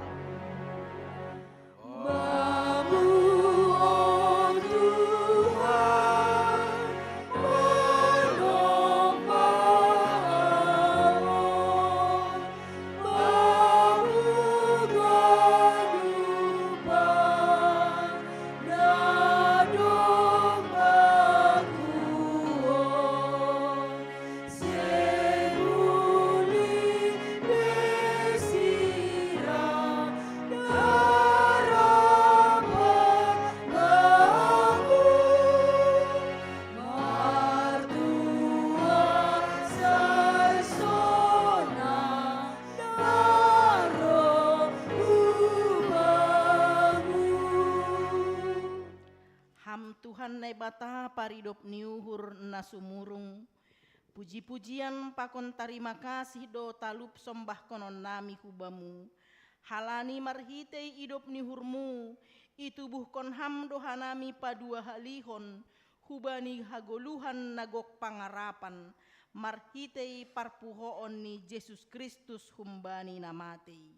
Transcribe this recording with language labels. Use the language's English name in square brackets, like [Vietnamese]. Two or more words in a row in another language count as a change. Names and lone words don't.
[Batak Simalungun] Bamu o Tuhan manomba amon. Bamu gadupan na domba kuon. Sebuli desira harapan bangun. Martua sarsona naro ubangun. Ham Tuhan naibata paridop niuhur nasumurung. Puji-pujian pakon tarima kasih do talup sombah konon nami hubamu. Halani marhitei idop nihurmu, itubuh kon ham dohanami padua halihon, hubani hagoluhan nagok pangarapan, marhitei parpuhoon ni Yesus Kristus humbani namatei.